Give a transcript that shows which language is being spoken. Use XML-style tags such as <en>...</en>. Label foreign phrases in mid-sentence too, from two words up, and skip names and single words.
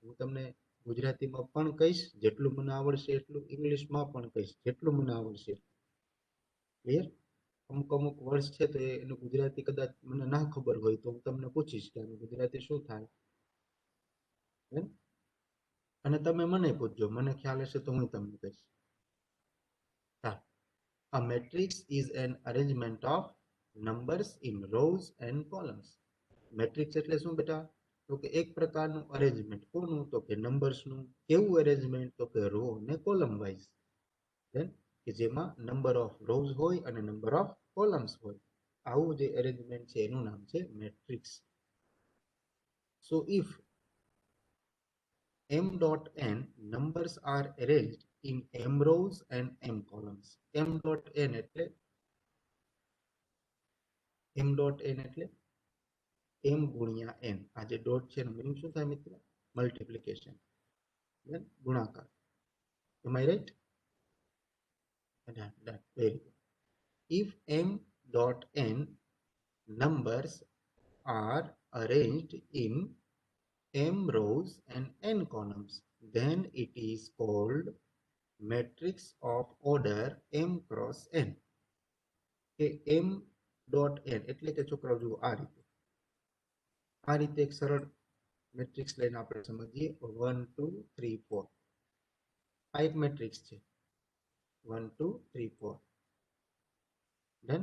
<gu>હું તમને ગુજરાતીમાં પણ કહીશ જેટલું મને આવડશે એટલું, ઇંગ્લિશમાં પણ કહીશ જેટલું મને આવડશે. ક્લિયર? અમુક અમુક વર્ષ છે તો એનું ગુજરાતી કદાચ મને ના ખબર હોય તો હું તમને પૂછીશ કે આનું ગુજરાતી શું થાય, અને તમે મને પૂછજો, મને ખ્યાલ હશે તો હું તમને કહીશ.</gu> <en>A matrix is an arrangement of numbers in rows and columns.</en> <gu>મેટ્રિક્સ એટલે શું બેટા? તો કે એક પ્રકારનું અરેન્જમેન્ટ. કોનું? તો કે નંબર્સનું. કેવું અરેન્જમેન્ટ? તો કે રો અને કોલમ વાઇઝ, કે જેમાં</gu> <en>number of rows</en> <gu>હોય અને</gu> <en>number of columns</en> <gu>હોય. આવું જે અરેન્જમેન્ટ છે એનું નામ છે મેટ્રિક્સ.</gu> <en>So if m dot n numbers are arranged in m rows and m columns.</en> <gu>m dot n એટલે m dot n એટલે m ગુણ્યા n. આ જે ડોટ છે એનું મીનિંગ શું થાય મિત્ર? મલ્ટીપ્લિકેશન, ગુણાકાર.</gu> <en>Am I right? Very good. If m dot n numbers are arranged in m rows and n columns, then it is called matrix of order m cross n.</en> <gu>કે m dot n એટલે કે છોકરાઓ જુઓ આ રીતે એક સરળ મેટ્રિક્સ લઈને આપણે સમજીએ. 1 2 3 4 આ એક મેટ્રિક્સ છે. 1 2 3 4. ડન.</gu>